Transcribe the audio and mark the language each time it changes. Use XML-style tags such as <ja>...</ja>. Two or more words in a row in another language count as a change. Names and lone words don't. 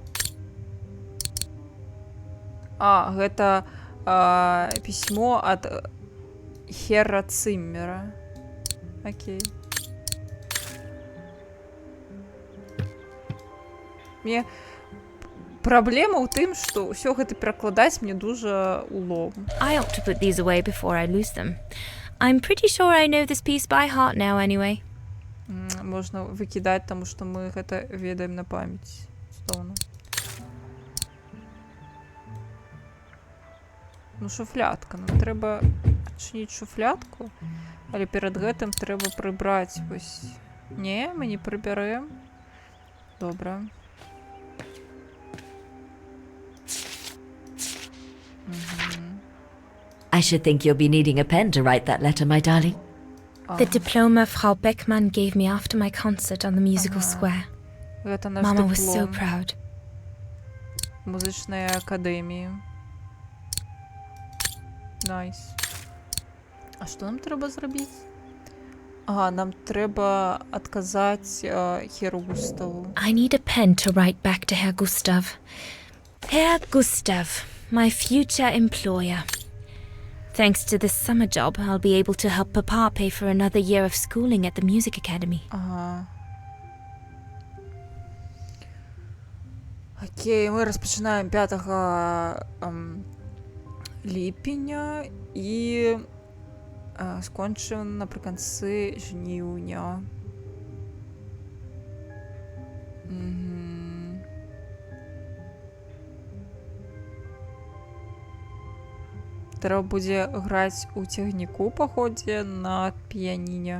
<be>Гэта пісьмо ад Хера Циммера. Окей. Мне праблема ў тым, што ўсё гэта перакладаць мне дужа улом.</be> <en>I ought to put these away before I lose them. I'm pretty sure I know this piece by heart now anyway.</en> <be>Можна выкідаць, таму што мы гэта ведаем на памяць. Цудоўна. Ну, шуфлядка. Нам трэба адчыніць шуфлядку, але перад гэтым трэба прыбраць вось. Не, мы не прыбярэм. Добра.</be> <en>I should think you'll be needing a pen to write that letter, my darling. The diploma Frau Beckmann gave me after my concert on the musical square.</en> <be>Гэта наш</be> <en>Mama was so</en> <be>дыплом</be> <en>proud.</en> <be>музычнай акадэміі. Найс. А што нам трэба зрабіць? Нам трэба адказаць Херу Густаву.</be> <en>I need a pen to write back to Herr Gustav. Herr Gustav, my future employer. Thanks to this summer job, I'll be able to help Papa pay for another year of schooling at the music academy.</en> <be>Окей, мы распачынаем 5 ліпеня і скончым напрыканцы жніўня. Трэба будзе граць у цягніку па ходзе на піяніне.</be>